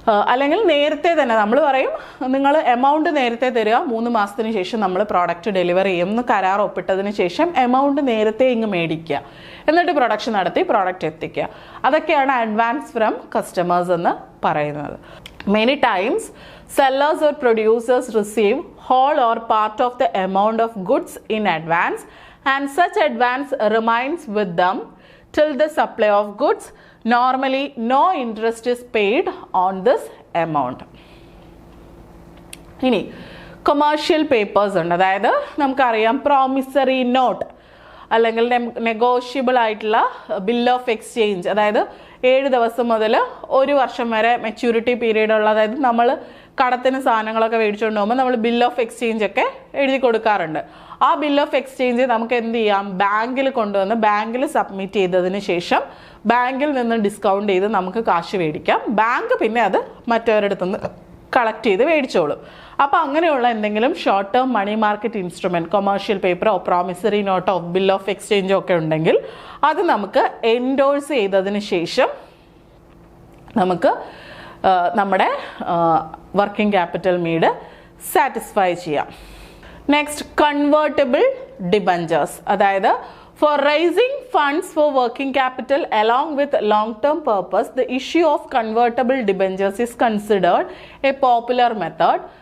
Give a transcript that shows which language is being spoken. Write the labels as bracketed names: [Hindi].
[Malayalam] അല്ലെങ്കിൽ നേരത്തെ തന്നെ നമ്മൾ പറയും നിങ്ങൾ എമൗണ്ട് നേരത്തെ തരിക, 3 മാസത്തിന് ശേഷം നമ്മൾ പ്രോഡക്റ്റ് ഡെലിവർ ചെയ്യും എന്ന് കരാർ ഒപ്പിട്ടതിന് ശേഷം എമൗണ്ട് നേരത്തെ ഇങ്ങ് മേടിക്കുക, എന്നിട്ട് പ്രൊഡക്ഷൻ നടത്തി പ്രോഡക്റ്റ് എത്തിക്കുക. അതൊക്കെയാണ് അഡ്വാൻസ് ഫ്രം കസ്റ്റമേഴ്സ് എന്ന് പറയുന്നത്. [English] Many times sellers or producers receive whole or part of the amount of goods in advance and such advance remains with them till the supply of goods. Normally no interest is paid on this amount. [Malayalam] ഇനി commercial papers ഉണ്ട്. അതായത് നമുക്കറിയാം promissory note അല്ലെങ്കിൽ negotiable ആയിട്ടുള്ള bill of exchange. അതായത് 7 ദിവസം മുതൽ 1 വർഷം വരെ മെച്യൂരിറ്റി പീരീഡ് ഉള്ള, അതായത് നമ്മൾ കടത്തിന് സാധനങ്ങളൊക്കെ മേടിച്ചുകൊണ്ട് പോകുമ്പോൾ നമ്മൾ ബിൽ ഓഫ് എക്സ്ചേഞ്ച് ഒക്കെ എഴുതി കൊടുക്കാറുണ്ട്. ആ ബിൽ ഓഫ് എക്സ്ചേഞ്ച് നമുക്ക് എന്ത് ചെയ്യാം, ബാങ്കിൽ കൊണ്ടുവന്ന് ബാങ്കിൽ സബ്മിറ്റ് ചെയ്തതിന് ശേഷം ബാങ്കിൽ നിന്ന് ഡിസ്കൗണ്ട് ചെയ്ത് നമുക്ക് കാശ് മേടിക്കാം. ബാങ്ക് പിന്നെ അത് മറ്റവരുടെ അടുത്തുനിന്ന് കളക്ട് ചെയ്ത് മേടിച്ചോളും. അപ്പോൾ അങ്ങനെയുള്ള എന്തെങ്കിലും short term money market instrument, commercial പേപ്പറോ promissory Noto bill of എക്സ്ചേഞ്ചോ ഒക്കെ ഉണ്ടെങ്കിൽ അത് നമുക്ക് എൻഡോഴ്സ് ചെയ്തതിന് ശേഷം നമുക്ക് നമ്മുടെ വർക്കിംഗ് ക്യാപിറ്റൽ നീഡ് സാറ്റിസ്ഫൈ ചെയ്യാം. [English] Next, convertible debentures. അതായത് for raising funds for working capital along with long-term purpose, the issue of convertible debentures is considered a popular method.